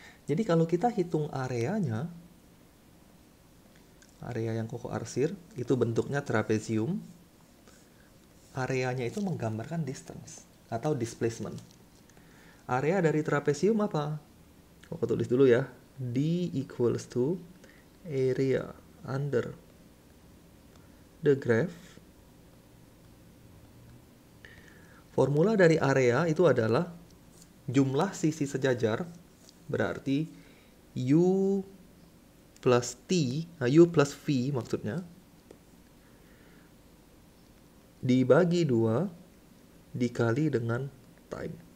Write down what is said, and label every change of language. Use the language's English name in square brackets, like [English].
[Indonesian] Jadi kalau kita hitung areanya, area yang Koko arsir, itu bentuknya trapezium. Areanya itu menggambarkan distance atau displacement. Area dari trapezium apa? Koko tulis dulu ya. [English] D equals to area under the graph. [Indonesian] Formula dari area itu adalah jumlah sisi sejajar, berarti U plus T, U plus V maksudnya, dibagi 2 dikali dengan time.